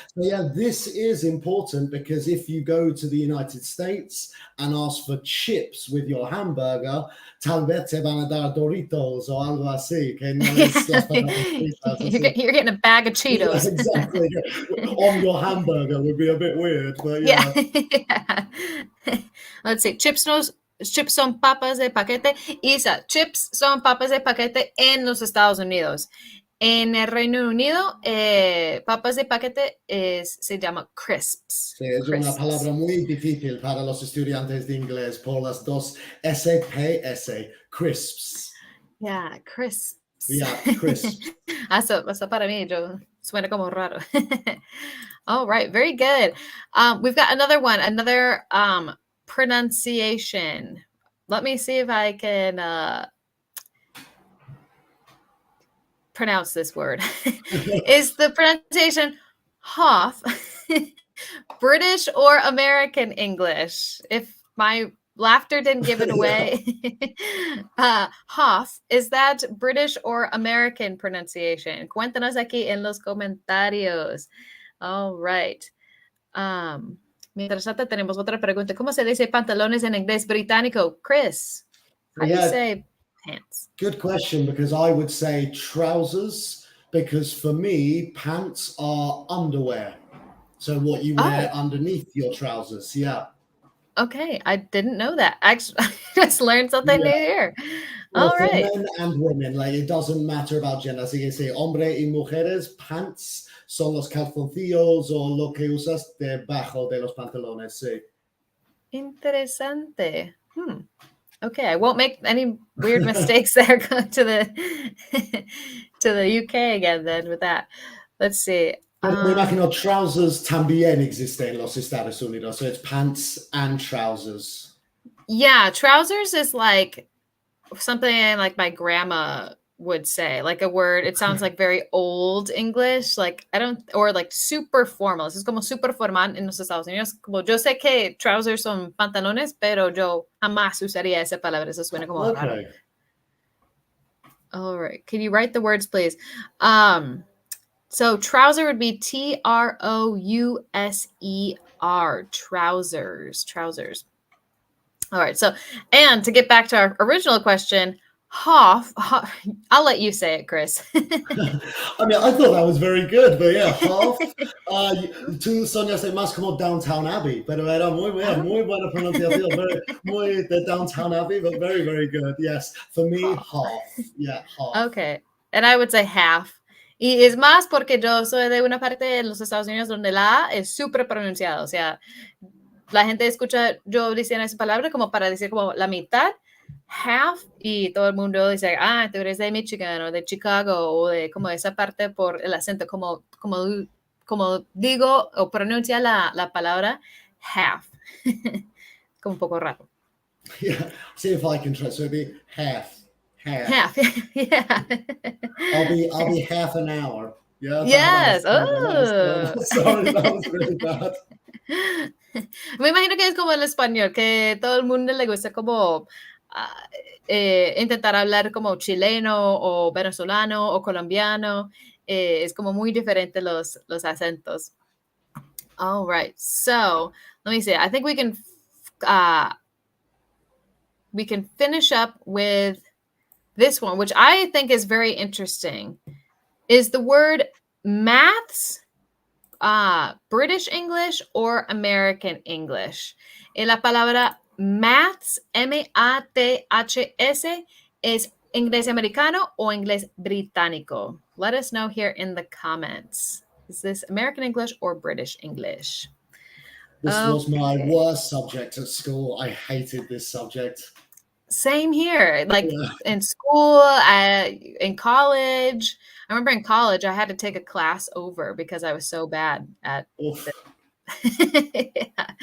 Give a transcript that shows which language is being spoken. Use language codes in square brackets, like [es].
[en] So yeah, this is important because if you go to the United States and ask for chips with your hamburger, [es] tal vez te van a dar Doritos o algo así, que no es las patatas fritas. [en] You're getting a bag of Cheetos. Yeah, exactly. On your hamburger would be a bit weird, but yeah. Yeah. Let's see. [es] Chips son papas de paquete. Isa, chips son papas de paquete en los Estados Unidos. En el Reino Unido, papas de paquete se llama crisps. Sí, es una palabra muy difícil para los estudiantes de inglés por las dos SPS, crisps. [en] Yeah, crisps. Yeah, crisps. [es] Eso para mí, suena como raro. [en] All right, very good. We've got another one, another pronunciation. Let me see if I can pronounce this word. Is the pronunciation Hoff British or American English? If my laughter didn't give it away. Hoff, is that British or American pronunciation? [es] Cuéntanos aquí en los comentarios. [en] All right. [es] Mientras tanto, tenemos otra pregunta. ¿Cómo se dice pantalones en inglés británico? [en] Chris, how do you say pants? Good question, because I would say trousers, because for me, pants are underwear. So what you wear underneath your trousers, yeah. Okay, I didn't know that. Actually, I just learned something new here. Well, all right. For men and women, like it doesn't matter about gender. [es] Así que sí, hombre y mujeres, pants son los calzoncillos o lo que usas debajo de los pantalones, sí. Interesante. [en] Okay, I won't make any weird mistakes there going to the UK again then with that. Let's see. [es] Me imagino trousers también existen en los Estados Unidos, [en] so it's pants and trousers. Yeah, trousers is like something like my grandma would say, like a word. It sounds like very old English, like or like super formal. [es] Es como super formal en los Estados Unidos. Como yo sé que trousers son pantalones, pero yo jamás usaría esa palabra. Eso suena como raro. [en] All right. Can you write the words, please? So trouser would be Trousser. Trousers. All right. So, and to get back to our original question, Half. I'll let you say it, Chris. I mean, I thought that was very good, but yeah, half. [es] Tú soñaste más como Downtown Abbey, pero era muy bien, muy buena pronunciación, very, muy de Downtown Abbey, [en] but very, very good. Yes, for me, half. Yeah, half. Okay, and I would say half. [es] Y es más porque yo soy de una parte de los Estados Unidos donde la A es súper pronunciada. O sea, la gente escucha yo diciendo esa palabra como para decir como la mitad, half, y todo el mundo dice, ah, tú eres de Michigan o de Chicago o de como esa parte por el acento, como digo o pronuncia la palabra half. Como un poco raro. [en] Yeah, see if I can try. So it'd be half. Half, yeah. I'll be half an hour. Yeah. Yes. Sorry, that was really bad. [es] Me imagino que es como el español, que todo el mundo le gusta como intentar hablar como chileno o venezolano o colombiano. Es como muy diferente los acentos. [en] All right. So let me see. I think we can finish up with this one, which I think is very interesting. Is the word maths British English or American English? [es] La palabra maths, M-A-T-H-S, ¿es inglés americano o inglés británico? [en] Let us know here in the comments. Is this American English or British English? This was my worst subject at school. I hated this subject. Same here. Like in school, in college. I remember in college, I had to take a class over because I was so bad at it.